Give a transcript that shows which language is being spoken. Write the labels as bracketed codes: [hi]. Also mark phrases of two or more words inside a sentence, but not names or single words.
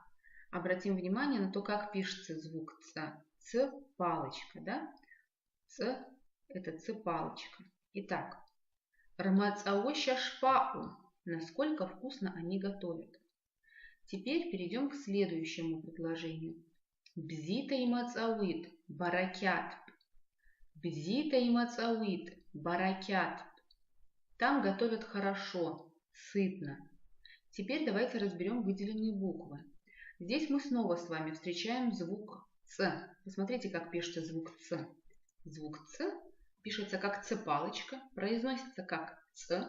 [ru] Обратим внимание на то, как пишется звук «ц». «Ц» – палочка, да? «Ц» – это «ц» палочка. [abq] Итак, «рмацауоща шпау». [ru] Насколько вкусно они готовят. Теперь перейдем к следующему предложению. [abq] Бзита и мацауит, баракят. Бзита и мацауит, баракят. [ru] Там готовят хорошо, сытно. Теперь давайте разберем выделенные буквы. Здесь мы снова с вами встречаем звук «ц». Посмотрите, как пишется звук «ц». Звук «ц» пишется как «ц-палочка», произносится как «ц».